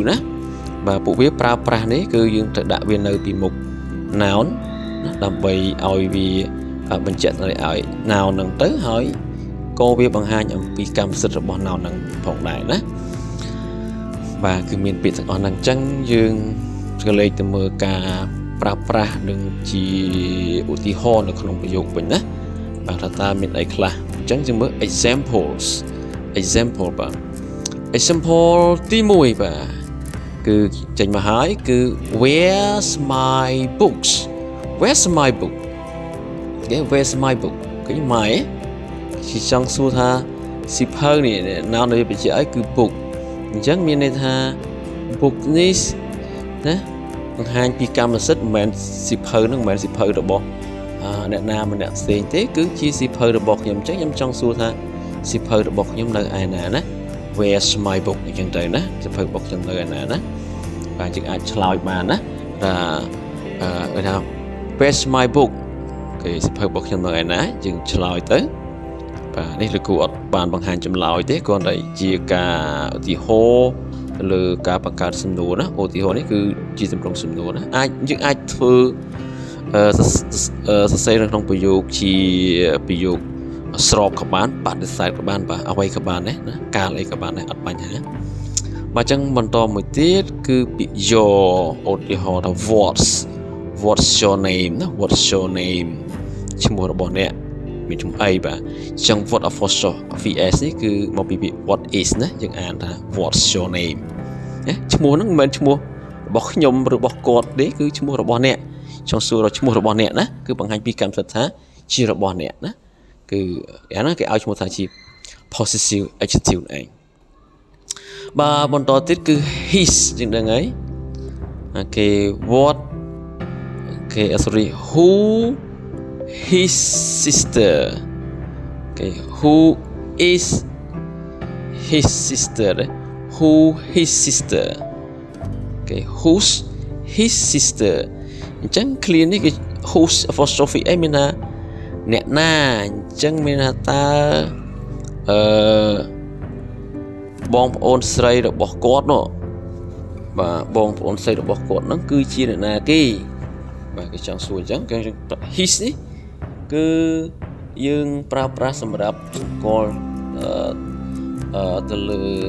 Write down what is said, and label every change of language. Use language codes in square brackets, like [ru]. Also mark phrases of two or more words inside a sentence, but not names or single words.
[km] ណាបាទពួកវាប្រើប្រាស់នេះគឺយើងត្រូវដាក់វានៅពីមុខ noun ណាដើម្បីឲ្យវាបញ្ជាក់ឲ្យ noun ហ្នឹងទៅហើយក៏វាបង្ហាញអំពីកម្មសិទ្ធិរបស់ noun ហ្នឹងផងដែរណាបាទគឺមានពាក្យទាំងអស់ហ្នឹងអញ្ចឹងយើងក៏លេខទៅមើលការប្រើប្រាស់នឹងជាឧទាហរណ៍នៅក្នុងប្រយោគវិញណាបាទថាតើមានអីខ្លះអញ្ចឹងយើងមើល example បាទ example ទី1បាទគឺចេញមកហើយគឺ [en] where's my books where's my book [km] គេ [en] where's my book [km] គេ my ជាចង់សួរថាសិភៅនេះនៅនៅបញ្ជាក់ឲ្យគឺ book អញ្ចឹងមានន័យថា book នេះណាបង្ហាញពីកម្មសិទ្ធិមិនមែនសិភៅហ្នឹងមិនមែនសិភៅរបស់អ្នកណាម្នាក់ផ្សេងទេគឺជាសិភៅរបស់ខ្ញុំអញ្ចឹងខ្ញុំចង់សួរថាសិភៅរបស់ខ្ញុំនៅឯណាណា [en] where's my book [km] អញ្ចឹងទៅណាសិភៅរបស់ខ្ញុំនៅឯណាណាបាទយើងអាចឆ្លើយបានណាថា [en] where's my book [km] គេសិភៅរបស់ខ្ញុំនៅឯណាយើងឆ្លើយទៅបាទនេះលោកគ្រូអត់បានបង្ហាញចម្លើយទេគ្រាន់តែជាការឧទាហរណ៍លើការបង្កើតសំណួរណាឧទាហរណ៍នេះគឺជាទម្រង់សំណួរណាយើងអាចធ្វើសរសេរនៅក្នុងប្រយោគជាប្រយោគស្រប ក៏បានបដិសេធក៏បានបាទអ្វីក៏បានដែរណាកាលអីក៏បានដែរអត់បញ្ហាបាទអញ្ចឹងបន្តមួយទៀតគឺពាក្យ your ឧទាហរណ៍ថា [en] what's your name [km] ណា [en] what's your name [km] ឈ្មោះរបស់អ្នកមានឈ្មោះអីបាទអញ្ចឹង [en] what apostrophe s [km] នេះគឺមកពីពាក្យ [en] what is [km] ណាយើងអានថា [en] what's your name [km] ណាឈ្មោះហ្នឹងមិនមែនឈ្មោះរបស់ខ្ញុំឬរបស់គាត់ទេគឺឈ្មោះរបស់អ្នកច ង់សួរឈ្មោះរបស់អ្នកណាគឺបង្ហាញពីកម្មសិទ្ធិថាជារបស់អ្នកណា គឺអាហ្នឹងគេឲ្យឈ្មោះថាជា [en] possessive adjective [km] ឯងបាទបន្តទៀតគឺ his ជាងដឹងហើយគេ what គេ [en] sorry who his sister [km] គេ [en] who is his sister who his sister [km] គេ [en] who's his sister [km] អញ្ចឹង clear នេះគឺ [en] whose apostrophe [km] អីមានថាអ្នកណាអញ្ចឹងមានថាតើ បងប្អូនស្រីរបស់គាត់នោះបាទបងប្អូនស្រីរបស់គាត់ហ្នឹងគឺជាអ្នកណាគេបាទគេចង់សួរអញ្ចឹងគេ his នេះគឺយើងប្រើប្រាស់សម្រាប់ស្គាល់ទៅលើ